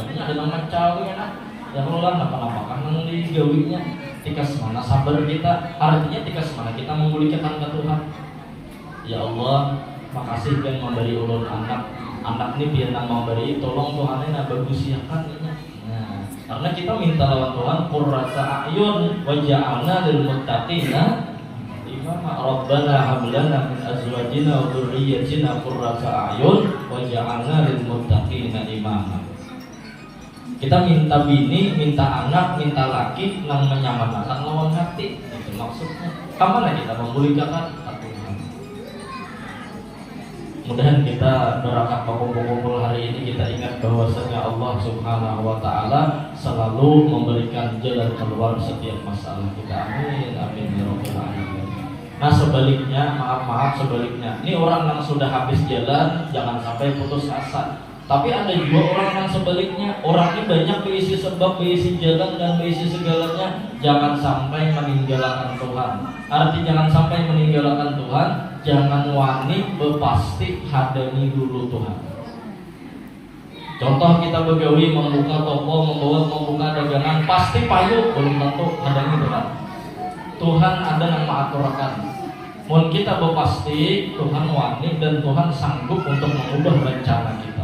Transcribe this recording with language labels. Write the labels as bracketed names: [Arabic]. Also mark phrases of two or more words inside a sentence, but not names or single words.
[Banjar] Ini ada nang mecal ini enak. Ya kalau lah apa-apa nang digawinya. Tika semana sabar kita, artinya tika semana kita memulihkan ke Tuhan. Ya Allah, makasih yang memberi ulun anak ini biar nang memberi, tolong Tuhan ini bagus ya kan ini. Nah, karena kita minta lawan Tuhan [Arabic] قرة أعين واجعلنا للمتقين إماما. ربنا هب لنا من أزواجنا وذرياتنا قرة أعين واجعلنا للمتقين إماما. [Banjar] Kita minta bini, minta anak, minta laki yang menyamarakan lawan hati. Itu maksudnya. [Indonesian] Kemana kita memulihkan Tuhan? Mudah-mudahan kita doakan kumpul-kumpul hari ini kita ingat bahwasanya [Arabic] الله سبحانه وتعالى [Indonesian] selalu memberikan jalan keluar setiap masalah kita. [Arabic] آمين آمين يا رب العالمين. [Indonesian] Nah sebaliknya, maaf sebaliknya. Ini orang yang sudah habis jalan jangan sampai putus asa. Tapi ada juga orang yang sebaliknya, orangnya banyak berisi sebab, berisi jalan dan berisi segalanya, jangan sampai meninggalkan Tuhan. [Banjar] Arti jangan sampai meninggalkan Tuhan, jangan wani berpasti hadani dulu Tuhan. Contoh kita begawi membuka toko, membuka dagangan, pasti payu belum tentu hadani Tuhan. Tuhan ada yang mengaturkan. Mun kita berpasti Tuhan wani dan Tuhan sanggup untuk mengubah rencana kita.